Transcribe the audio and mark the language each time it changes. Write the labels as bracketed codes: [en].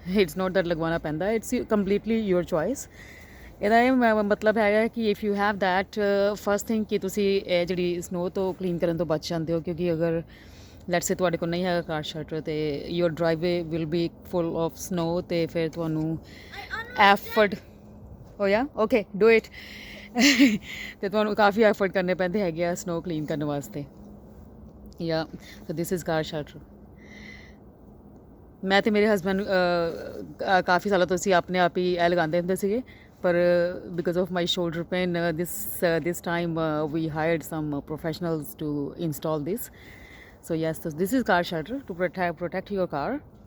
[en] it's not that [pa] ਲਗਵਾਉਣਾ ਪੈਂਦਾ, [en] It's completely your choice. [pa] ਇਹਦਾ ਇਹ ਮਤਲਬ ਹੈਗਾ ਕਿ [en] if you have that first thing [pa] ਕਿ ਤੁਸੀਂ ਇਹ ਜਿਹੜੀ ਸਨੋ ਤੋਂ ਕਲੀਨ ਕਰਨ ਤੋਂ ਬਚ ਜਾਂਦੇ ਹੋ, ਕਿਉਂਕਿ ਅਗਰ [en] let's say [pa] ਤੁਹਾਡੇ ਕੋਲ ਨਹੀਂ ਹੈਗਾ ਕਾਰ ਸ਼ੈਲਟਰ ਅਤੇ [en] your driveway will be full of snow [pa] ਅਤੇ ਫਿਰ ਤੁਹਾਨੂੰ ਐਫਰਟ ਹੋ ਜਾ [en] okay do it [pa] ਅਤੇ ਤੁਹਾਨੂੰ ਕਾਫੀ ਐਫਰਟ ਕਰਨੇ ਪੈਂਦੇ ਹੈਗੇ ਆ ਸਨੋ ਕਲੀਨ ਕਰਨ ਵਾਸਤੇ. [en] Yeah, so this is car shelter. [pa] ਮੈਂ ਤੇ ਮੇਰੇ ਹਸਬੈਂਡ ਕਾਫੀ ਸਾਲਾਂ ਤੋਂ ਅਸੀਂ ਆਪਣੇ ਆਪ ਹੀ ਇਹ ਲਗਾਉਂਦੇ ਹੁੰਦੇ ਸੀਗੇ, ਪਰ [en] Because of my shoulder pain this time we hired some professionals to install this. So yes, this is car shelter to protect your car.